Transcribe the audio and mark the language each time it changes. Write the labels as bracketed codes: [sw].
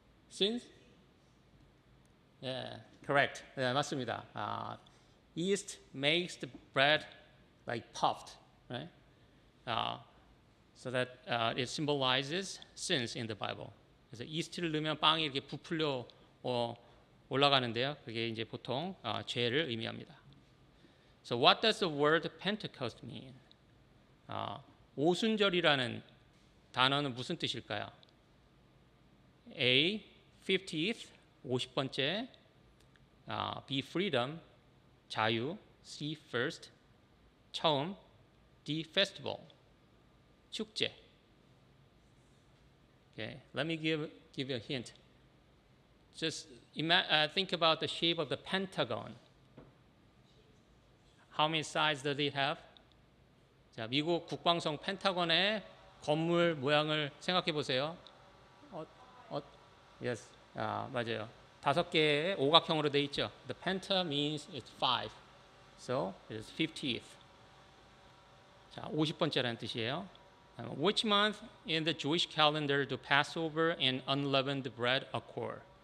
[en] Sins? Yeah, correct. [ko] 네, 맞습니다. [en] Yeast makes the bread like puffed, right? So that it symbolizes sins in the Bible. [ko] 그래서 이스트를 넣으면 빵이 이렇게 부풀려 올라가는데요. 그게 이제 보통 죄를 의미합니다. [en] So what does the word Pentecost mean? [ko] 오순절이라는 단어는 무슨 뜻일까요? [en] A. 50th, 50번째, B. freedom, 자유, C. first, 처음, D. festival, 축제. Okay, let me give you a hint. Just think about the shape of the Pentagon. How many sides does it have? [ko] 자, 미국 국방성 펜타곤의 건물 모양을 생각해 보세요. [en] Yes, [ko] 맞아요. 5개의 오각형으로 돼 있죠. [en] The penta means it's 5, so it's 50th. [ko] 자, 50번째라는 뜻이에요. [en] Which month in the Jewish calendar do Passover and unleavened bread occur?